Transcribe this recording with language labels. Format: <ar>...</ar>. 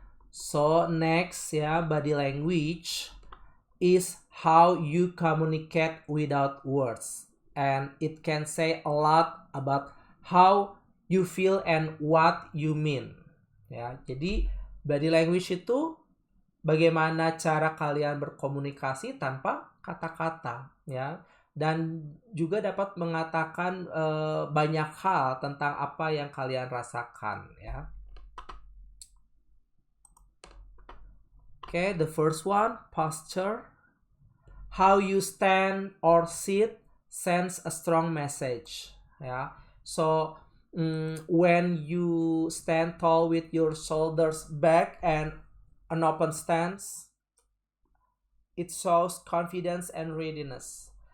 <en>So next ya, body language is how you communicate without words, and it can say a lot about how you feel and what you mean ya.</en> <id>Jadi body language itu bagaimana cara kalian berkomunikasi tanpa kata-kata ya, dan juga dapat mengatakan banyak hal tentang apa yang kalian rasakan ya.</id> <en>Okay, the first one, posture. How you stand or sit sends a strong message. Yeah. So when you stand tall with your shoulders back and an open stance, it shows confidence and readiness.</en>